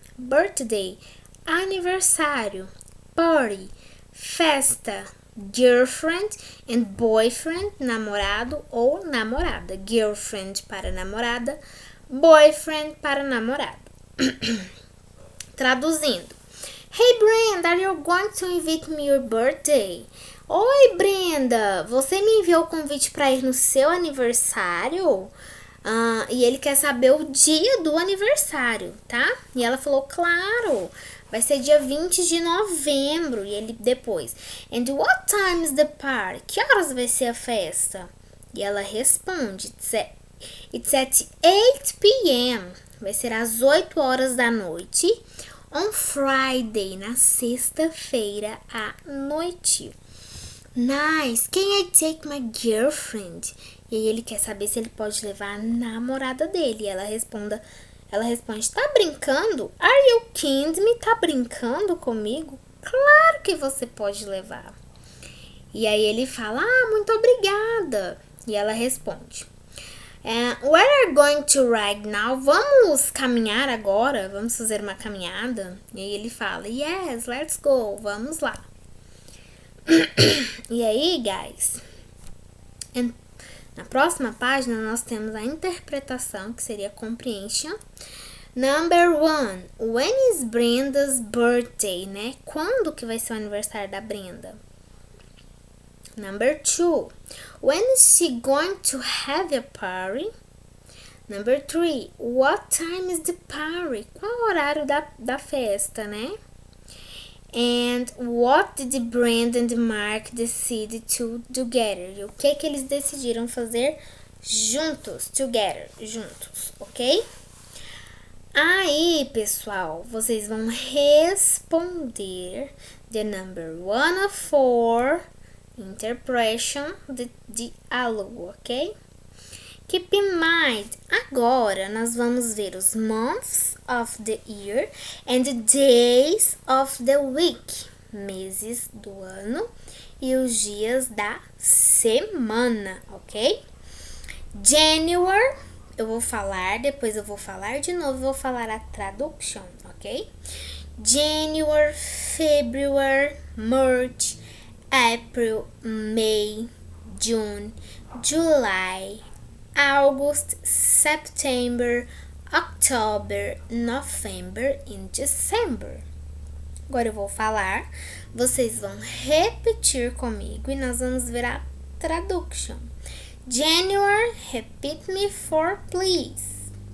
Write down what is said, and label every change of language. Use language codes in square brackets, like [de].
[pt] Birthday, aniversário, party, festa, girlfriend and boyfriend, namorado ou namorada. Girlfriend para namorada, boyfriend para namorado. Traduzindo. [en] Hey Brenda, are you going to invite me your birthday? [pt] Oi Brenda, você me enviou o convite para ir no seu aniversário? E ele quer saber o dia do aniversário, tá? E ela falou, claro, vai ser dia 20 de novembro. E ele depois, [en] and what time is the party? [pt] Que horas vai ser a festa? E ela responde, [en] it's at 8 p.m. [pt] Vai ser às 8 horas da noite. On Friday, na sexta-feira à noite. [en] Nice, can I take my girlfriend? [pt] E aí ele quer saber se ele pode levar a namorada dele. E ela responde, tá brincando? [en] Are you kidding me? [pt] Tá brincando comigo? Claro que você pode levar. E aí ele fala, muito obrigada. E ela responde, [en] we're going to ride now. [pt] Vamos caminhar agora? Vamos fazer uma caminhada? E aí ele fala, [en] yes, let's go. [pt] Vamos lá. E aí, guys, na próxima página nós temos a interpretação, que seria comprehension. [en] Number 1, when is Brenda's birthday, né? [pt] Quando que vai ser o aniversário da Brenda? [en] Number 2, when is she going to have a party? Number 3, what time is the party? [pt] Qual o horário da festa, né? [en] And what did Brenda and Mark decide to do together? [pt] E o que eles decidiram fazer juntos? Together, juntos, ok? Aí, pessoal, vocês vão responder [en] the number 1 of 4 interpretation [pt] de diálogo, ok? [en] Keep in mind, [pt] agora nós vamos ver os [en] months of the year and the days of the week, [pt] meses do ano e os dias da semana, ok? January, eu vou falar, depois eu vou falar de novo, vou falar a tradução, ok? [en] January, February, March, April, May, June, July, August, September, October, November and December. [pt] Agora eu vou falar, vocês vão repetir comigo e nós vamos ver a traduction. [en] January, repeat me for please.